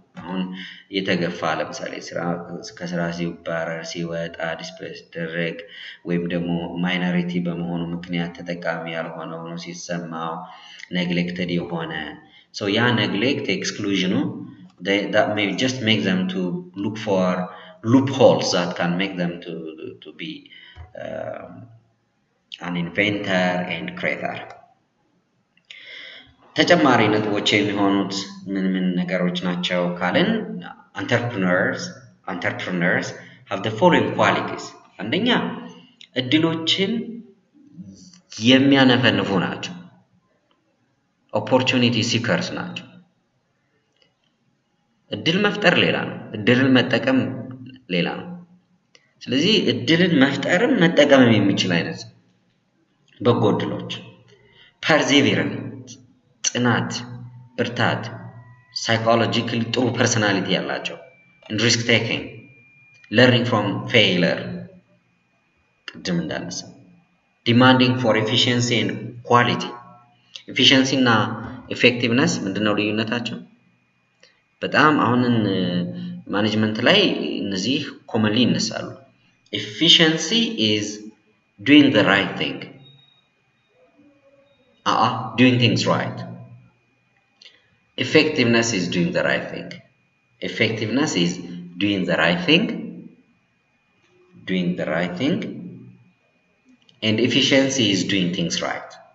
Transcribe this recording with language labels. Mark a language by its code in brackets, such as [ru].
[am] አሁን የተገፋ ለምሳሌ ከስራ ሲባረር ሲወጣ ዲስፕሌስ ሲደረግ ወይም ደግሞ ማይኖሪቲ በመሆኑ ምክንያት ተጠቃሚ ያልሆነ ሆኖ ሲሰማው neglected የሆነ ያ [en] neglect exclusion that may just make them to look for loopholes that can make them to be an inventor and creator. [am] ተጨማሪ ነጥቦች የሚሆኑት ምን ነገሮች ናቸው ካልን [en] entrepreneurs have the following qualities. [am] አንደኛ እድሎችን የሚያነፈንፉ ናቸው። [en] opportunity seekers [am] ናቸው። እድል መፍጠር ሌላ ነው፣ እድልን መጠቀም ሌላ ነው። ስለዚህ እድልን መፍጠርም መጠቀምም የሚችል አይነት በጎ እድሎች [en] perseverance [am] ጽናት ብርታት [en] psychologically ጥሩ personality ያላቸው and risk taking learning from failure [am] ቅድም እንዳነሳ [en] demanding for efficiency and quality efficiency እና effectiveness [am] ምንድነው ልዩነታቸው? በጣም አሁንን ማኔጅመንት ላይ እነዚህ ኮመንሊ ይነሳሉ። [en] efficiency is doing the right thing doing things right. Effectiveness is doing the right thing. Effectiveness is doing the right thing, and efficiency is doing things right.